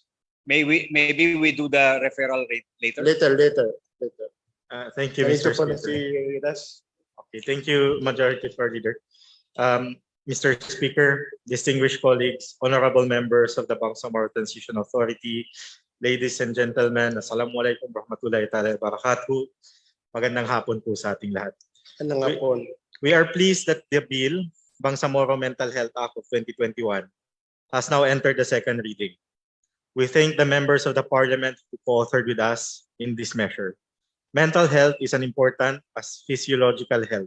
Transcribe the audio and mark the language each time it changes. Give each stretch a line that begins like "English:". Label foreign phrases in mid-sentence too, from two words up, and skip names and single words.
English: Maybe we do the referral rate later. Later. Thank you, Mr. Speaker. Okay, thank you, Majority Floor Leader. Mr. Speaker, distinguished colleagues, honorable members of the Bangsamoro Transition Authority, ladies and gentlemen,
Arabic: السلام عليكم ورحمة الله تعالى وبركاته.
Filipino: Magandang hapon po sa ating lahat.
English: We are pleased that the bill, Bangsamoro Mental Health Act of 2021, has now entered the second reading. We thank the members of the Parliament who co-authored with us in this measure. Mental health is as important as physiological health.